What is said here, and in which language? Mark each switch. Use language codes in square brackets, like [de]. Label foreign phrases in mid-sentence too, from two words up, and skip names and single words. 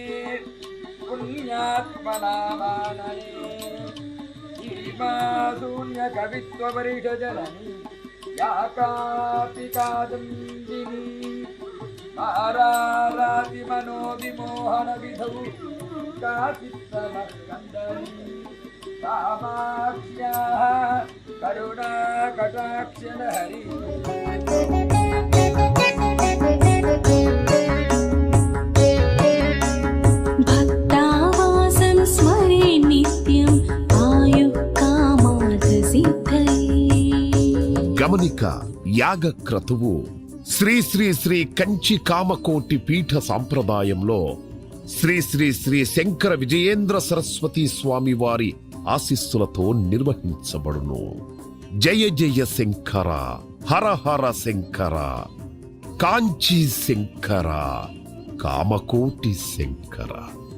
[sa] पुण्यात्मनामानने श्रीमाशून्यकवित्वपरिषजननी या कापि कादम्बिनी मनोविमोहनविधौ काचित्तमस्कन्दनी कामाक्ष्याः करुणाकटाक्षलहरी भक्तावासं स्मरे नित्यम् आयुः कामार्थसिद्धये [te] గమనిక యాగ క్రతువు శ్రీ శ్రీ శ్రీ కంచి కామకోటి పీఠ సాంప్రదాయంలో శ్రీ శ్రీ శ్రీ శంకర విజయేంద్ర సరస్వతి స్వామి వారి ఆశీస్సులతో నిర్వహించబడును. జయ జయ శంకర, హర హర శంకర, కాంచీ శంకర, కామకోటి శంకర